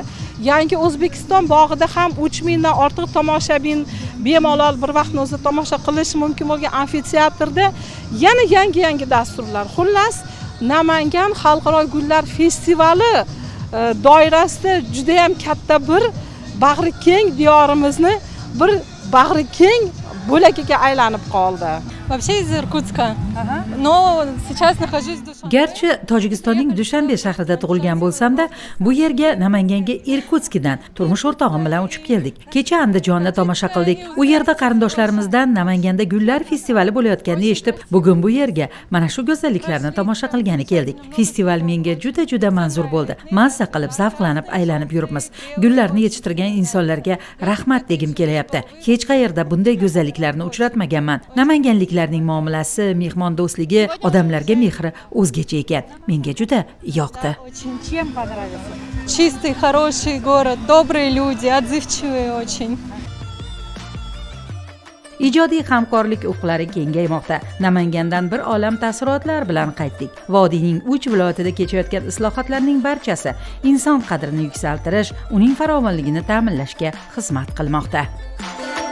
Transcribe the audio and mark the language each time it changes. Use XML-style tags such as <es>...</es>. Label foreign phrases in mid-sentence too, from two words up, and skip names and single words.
<uz>Yangi O'zbekiston bog'ida ham 3000 dan ortiq tomoshabin bemalol bir vaqtni o'zida tomosha qilish mumkin bo'lgan amfiteatrda yana yangi dasturlar. Xullas, Namangan Xalqaro gullar festivali doirasida juda ham katta bir bag'ri keng diyorimizni bir bag'ri keng bo'lagiga aylanib qoldi.</uz> <ru>Вообще из Иркутска. Но сейчас нахожусь в Душанбе.</ru> <uz>Garchi Tojikistonning Dushanbe shahrida tug'ilgan bo'lsam-da, bu yerga Namanganga Irkutskdan turmush o'rtog'im bilan uchib keldik. Kecha Andijonda tomosha qildik. U yerda qarindoshlarimizdan Namanganda gullar festivali bo'layotganini eshitib, bugun bu yerga mana shu go'zalliklarni tomosha qilgani keldik. Festival menga juda manzur bo'ldi. Mazza qilib, zavqlanib aylanib yuribmiz. Gullarni yetishtirgan insonlarga rahmat degim kelyapti. Hech qayerda bunday go'zalliklarni uchratmaganman. Namanganliklarning muomalasi, mehmondo'stligi, odamlarga mehri o'zgacha ekan. Menga juda yoqdi.</uz> <ru>Чем понравился? Чистый, хороший город, добрые люди, отзывчивые очень.</ru> <uz>Ijodiy hamkorlik ufqlari kengaymoqda. Namangandan bir olam taassurotlar bilan qaytdik. Vodiyning 3 viloyatida kechayotgan islohotlarning barchasi inson qadrini yuksaltirish, uning farovonligini ta'minlashga xizmat qilmoqda.</uz>